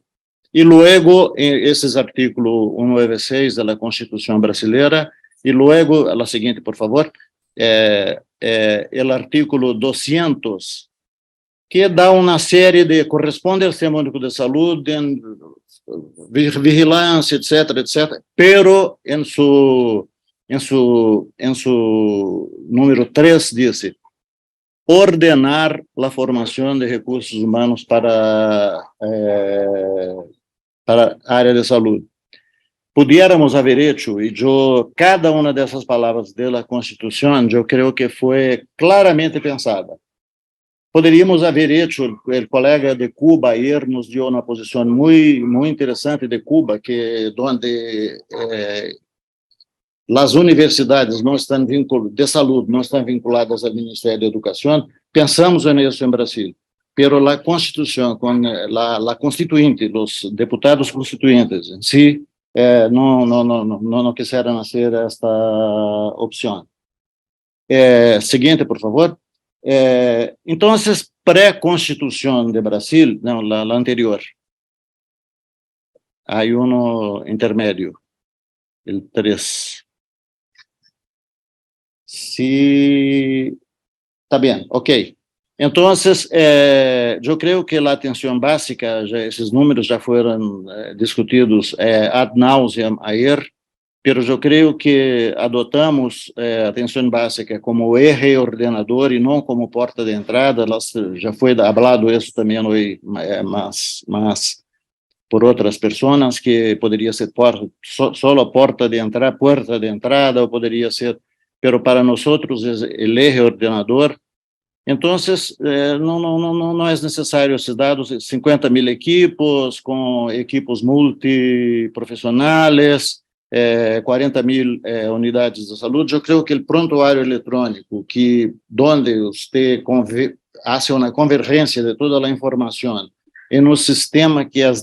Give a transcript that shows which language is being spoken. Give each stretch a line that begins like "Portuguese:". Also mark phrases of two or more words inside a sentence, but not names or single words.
Portuguese: E logo, esses artículos 196 da Constituição brasileira, e logo, a seguinte, por favor, o artículo 200, que dá uma série de, corresponde ao Sistema Único de Saúde, vigilância, etc., pero em su número 3 diz ordenar a formação de recursos humanos para a área de saúde.
Spanish: Pudiéramos haver hecho,
Portuguese: e cada uma dessas palavras da Constituição, eu creio que foi claramente pensada. Poderíamos haver hecho, o colega de Cuba ayer nos deu uma posição muito interessante de Cuba, que onde as universidades não estão de saúde não estão vinculadas ao Ministério da Educação. Pensamos nisso em Brasil, pero a Constituição, com a Constituinte, os deputados constituintes em si, não quiseram fazer esta opção. Seguinte, por favor. Então, pré-constituição de Brasil, não, a anterior, há intermédio, o 3.
Spanish: Sí, está bien, ok. Entonces, yo creo que la atención básica, esos números ya fueron discutidos ad nauseam ayer, pero yo creo que adotamos atención básica como eje ordenador y no como puerta de entrada. Ya fue hablado eso también hoy más por otras personas, que podría ser solo puerta de entrada, o podría ser, pero para nosotros es el eje ordenador. Entonces,
Portuguese: não é necessário esses dados, 50.000 equipos, com equipos multiprofissionais, 40.000 unidades de saúde. Eu creio que o prontuário eletrônico, onde você hace uma convergência de toda a informação em um sistema que é